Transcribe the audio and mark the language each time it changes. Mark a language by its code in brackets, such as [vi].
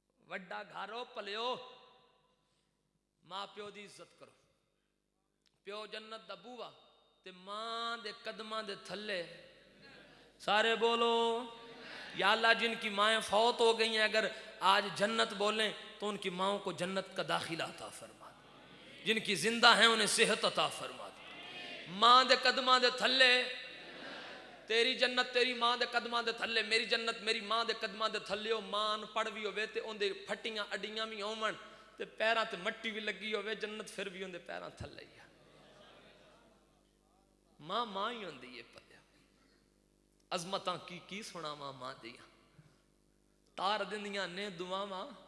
[pa] وڈا گھر ہو پلیو ماں پیو دی عزت کرو پیو جنت دا بووا تے ماں دے قدماں دے تھلے سارے بولو [ur] یا اللہ جن کی مائیں فوت ہو گئی ہیں اگر آج جنت بولیں تو ان کی ماؤں کو جنت کا داخلہ عطا فرما دے. جن کی زندہ ہیں انہیں صحت عطا فرما دے. [pa] ماں دے قدماں دے تھلے تیری جنت تیری ماں دے قدماں دے تھلے میری جنت میری ماں دے قدماں دے تھلے ہو. ماں پڑھ بھی ہوئے تے ان دے پھٹیاں اڈیاں بھی ہون تے پیراں تے مٹی بھی لگی ہوئے جنت پھر بھی ان دے پیراں تھلے ہی ماں ماں ہی ہوندی ہے پیا عظمتاں کی سناواں ماں دیاں تار دندیاں نے دعاواں